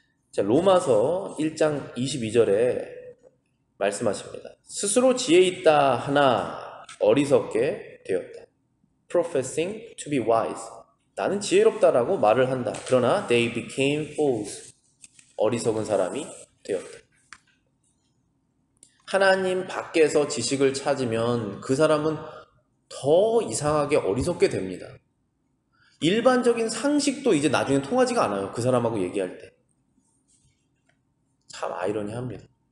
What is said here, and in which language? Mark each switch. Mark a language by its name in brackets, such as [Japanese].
[Korean] 자, 로마서 1장 22절에 말씀하십니다. 스스로 지혜 있다 하나 어리석게 되었다. [English] Professing to be wise. [Korean] 나는 지혜롭다라고 말을 한다. [English] 그러나 they became fools. [Korean] 어리석은 사람이 되었다. 하나님 밖에서 지식을 찾으면 그 사람은 더 이상하게 어리석게 됩니다. 일반적인 상식도 이제 나중에 통하지가 않아요. 그 사람하고 얘기할 때. 참 아이러니합니다.